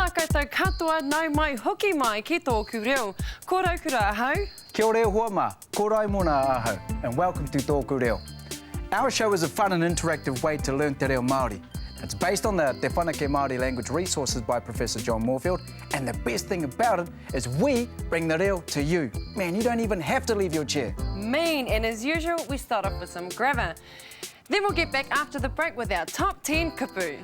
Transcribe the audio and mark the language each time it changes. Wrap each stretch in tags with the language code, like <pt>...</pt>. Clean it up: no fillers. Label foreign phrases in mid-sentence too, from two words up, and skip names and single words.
<mi>tātou katoa nau mai hoki mai ki tōku reo. Ko rau kura ahau. Kia ora hoa mā, ko rai mōna ahau,</mi> <en>and welcome to TŌKU Reo. Our show is a fun and interactive way to learn</en> <mi>te reo Māori.</mi> <en>It's based on the Te Whanake Māori language resources by Professor John Moorfield, and the best thing about it is we bring the reo to you. Man, you don't even have to leave your chair. Mean, and as usual, we start off with some grammar. Then we'll get back after the break with our top 10 kupu.</en>